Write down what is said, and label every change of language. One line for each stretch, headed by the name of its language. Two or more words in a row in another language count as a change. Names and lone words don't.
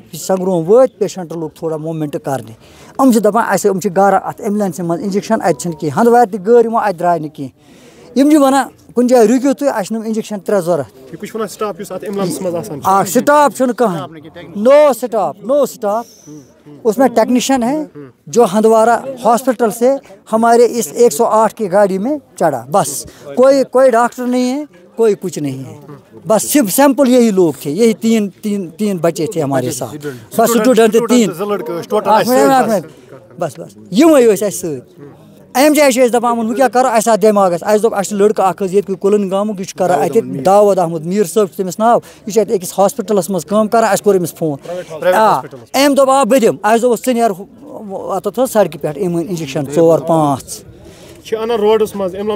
Kashmiri: یہِ چھِ سنگروم وٲتۍ پیشنٹ
Urdu: لوگ تھوڑا
Kashmiri: موٗمینٹ کرنہِ یِم چھِ دپان اَسہِ یِم چھِ گرٕ اَتھ ایمبولینسہِ منٛز انجیکشن اَتہِ چھِنہٕ کینٛہہ ہندوارِ تہِ گٲڑۍ یِمو اَتہِ درٛاے نہٕ کینٛہہ یِم چھِ وَنان کُنہِ جایہِ رُکِو تُہۍ اَسہِ چھِ یِم انجیکشن 3 ضوٚرتھ سٹاف چھُنہٕ کٕہٕنۍ
Urdu: نو سٹاف اس میں ٹیکنیشین ہے جو ہندوارہ ہاسپٹل سے ہمارے اس 108 کی گاڑی میں چڑھا بس کوئی ڈاکٹر نہیں ہے کوئی کچھ نہیں ہے بس صرف سیمپل یہی لوگ تھے یہی تین بچے تھے ہمارے ساتھ بس اسٹوڈنٹ
Kashmiri: 3 بس یِمے ٲسۍ اَسہِ سۭتۍ اَمہِ جایہِ چھِ أسۍ دَپان وۄنۍ کیٛاہ کَرو اَسہِ آو دٮ۪ماغس اَسہِ دوٚپ اَسہِ چھُ لٔڑکہٕ اکھ حظ ییٚتہِ کُلن گامُک یہِ چھُ کران اَتہِ داوود احمد میٖر صٲب چھُ تٔمِس ناو یہِ چھُ اَتہِ أکِس ہاسپِٹلس منٛز کٲم کران اَسہِ کوٚر أمِس فون أمۍ دوٚپ آ بہٕ دِمہٕ اَسہِ دوٚپُس ژٕ نیر اَتَتھ حظ سڑکہِ پٮ۪ٹھ أمۍ أنۍ انجیکشن 4-5 روڈس منٛز